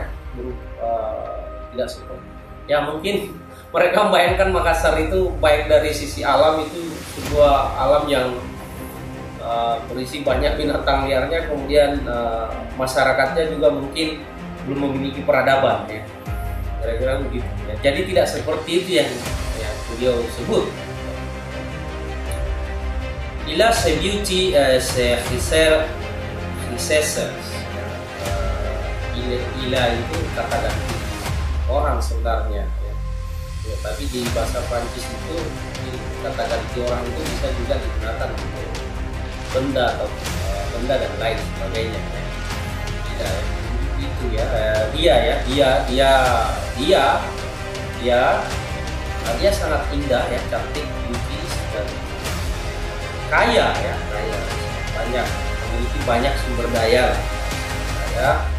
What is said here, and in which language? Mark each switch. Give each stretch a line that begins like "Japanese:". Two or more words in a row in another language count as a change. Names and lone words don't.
Indonesian: Tidak seperti ya, mungkin mereka membayangkan Makassar itu baik dari sisi alam itu sebuah alam yang berisi banyak binatang liarnya, kemudian masyarakatnya juga mungkin belum memiliki peradaban ya, kira-kira begitu ya. Jadi tidak seperti itu yang beliau sebut.
French: Il a ses beauty, ses richesses.
Indonesian: Ila itu kata ganti orang sebenarnya ya. Ya, tapi di bahasa Prancis itu kata ganti orang itu bisa juga digunakan untuk benda dan lain sebagainya ya. Tidak itu ya, dia sangat indah ya, cantik, beauty, dan kaya, memiliki banyak sumber daya lah ya.